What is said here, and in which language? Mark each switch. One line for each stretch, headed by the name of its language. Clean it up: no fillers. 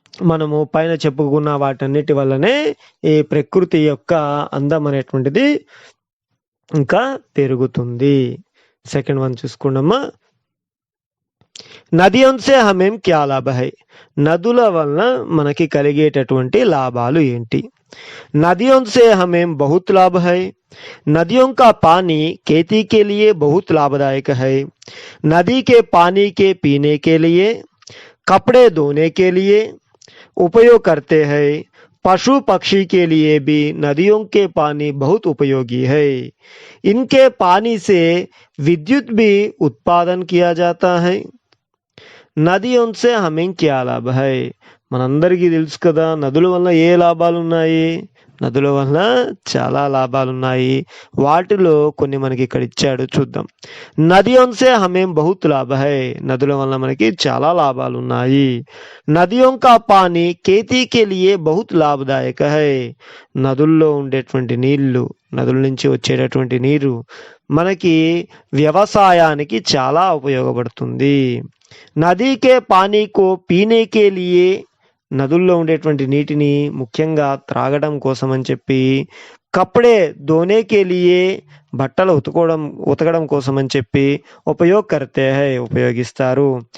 Telugu: మనము పైన చెప్పుకున్న వాటన్నిటి వల్లనే ఈ ప్రకృతి యొక్క అందం అనేటువంటిది ఇంకా పెరుగుతుంది. Second one చూసుకున్నామా.
Hindi: నదియోన్సే హమేం క్యా లాభ హై.
Telugu: నదుల వలన మనకి కలిగేటటువంటి లాభాలు ఏంటి?
Hindi: नदियों से हमें बहुत लाभ है. नदियों का पानी खेती के लिए बहुत लाभदायक है. नदी के पानी के पीने के लिए, कपड़े धोने के लिए उपयोग करते हैं. पशु पक्षी के लिए भी नदियों के पानी बहुत उपयोगी है. इनके पानी से विद्युत भी उत्पादन किया जाता है. నదియోన్సే హమేం క్యా లాభ హై.
Telugu: మనందరికీ తెలుసు కదా, నదుల వల్ల ఏ లాభాలు ఉన్నాయి? నదుల వల్ల చాలా లాభాలు ఉన్నాయి. వాటిలో కొన్ని మనకి ఇక్కడ ఇచ్చాడు, చూద్దాం.
Hindi: నదియోన్సే హమేం బహుత్ లాభ హై.
Telugu: నదుల వల్ల మనకి చాలా లాభాలు ఉన్నాయి.
Hindi: నదియోం కా పానీ खेती के लिए बहुत लाभदायक है.
Telugu: నదుల్లో ఉండేటువంటి నీళ్లు, నదుల నుంచి వచ్చేటటువంటి నీరు మనకి వ్యవసాయానికి చాలా ఉపయోగపడుతుంది.
Hindi: నదీకే పానీకో పీనేకే లియే.
Telugu: నదుల్లో ఉండేటువంటి నీటిని ముఖ్యంగా త్రాగడం కోసం అని చెప్పి,
Hindi: కపడే ధోనేకే లియే
Telugu: బట్టలు ఉతకడం కోసం అని చెప్పి
Hindi: ఉపయోగ్ కర్తే హై
Telugu: ఉపయోగిస్తారు.